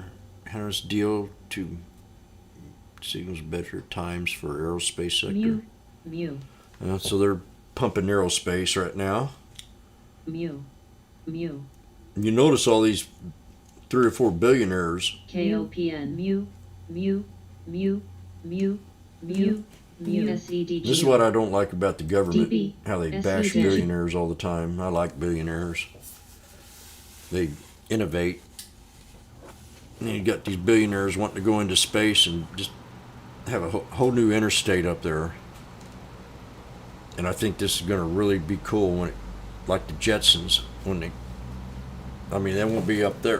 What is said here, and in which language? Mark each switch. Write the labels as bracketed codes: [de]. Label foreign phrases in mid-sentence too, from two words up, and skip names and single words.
[en] Harris deal to signals better times for aerospace sector. Mu. Mu. So they're pumping aerospace right now. Mu. Mu. You notice all these 3 or 4 billionaires. KOPN. Mu. Mu. Mu. Mu. Mu. Mu. SEDG. This is what I don't like about the government. DB. How they bash SEDG. billionaires all the time. I like billionaires. They innovate. And you got these billionaires wanting to go into space and just have a whole new interstate up there. And I think this is going to really be cool when like the Jetsons, when they won't be up there.